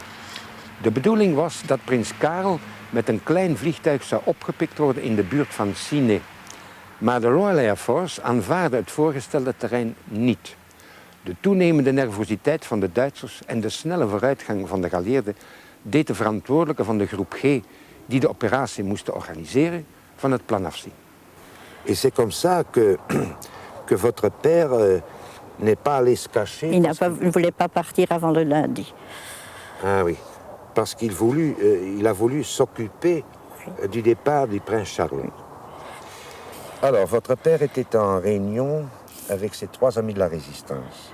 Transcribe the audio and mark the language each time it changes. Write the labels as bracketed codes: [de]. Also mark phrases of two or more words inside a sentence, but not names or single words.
[nl] De bedoeling was dat prins Karel met een klein vliegtuig zou opgepikt worden in de buurt van Ciney. Maar de Royal Air Force aanvaarde het voorgestelde terrein niet. De toenemende nervositeit van de Duitsers en de snelle vooruitgang van de geallieerden deed de verantwoordelijke van de groep G, die de operatie moesten organiseren, van het plan afzien. [fr] Et c'est comme ça que votre père n'est pas allé se cacher? Il ne voulait pas partir avant le lundi. Ah oui, parce il a voulu s'occuper du départ du prince Charles. Oui. Alors, votre père était en réunion avec ses trois amis de la résistance.